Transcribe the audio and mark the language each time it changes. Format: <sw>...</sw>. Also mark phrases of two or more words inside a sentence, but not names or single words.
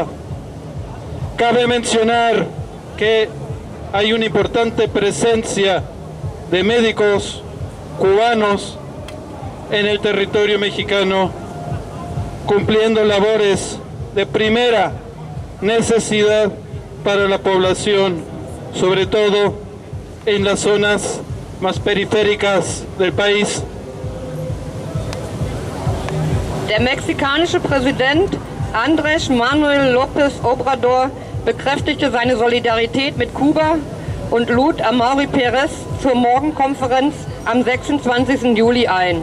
<es>Cabe mencionar que hay una importante presencia de médicos cubanos en el territorio mexicano, cumpliendo labores de primera necesidad para la población, sobre todo en las zonas más periféricas del país.</es> <de>Der mexikanische Präsident Andrés Manuel López Obrador bekräftigte seine Solidarität mit Kuba und lud Amaury Pérez zur Morgenkonferenz am 26. Juli ein.</de>